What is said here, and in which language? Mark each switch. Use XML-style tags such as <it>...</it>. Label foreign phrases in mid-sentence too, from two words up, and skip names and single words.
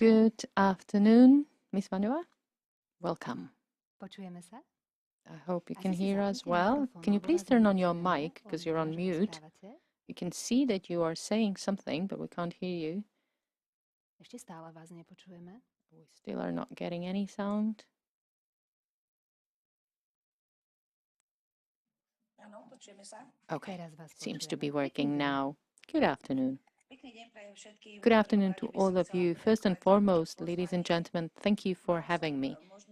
<en>Good afternoon, Ms. Váňová. Welcome.</en> <sk>Počujeme sa?</sk> <en>I hope you can hear us well. Can you please turn on your mic because you're on mute? You can see that you are saying something, but we can't hear you.</en> <sk>Ešte stále vás nepočujeme.</sk> <en>We still are not getting any sound. Okay, seems to be working now. Good afternoon. Good afternoon to all of you. First and foremost, ladies and gentlemen, thank you for having me.</en>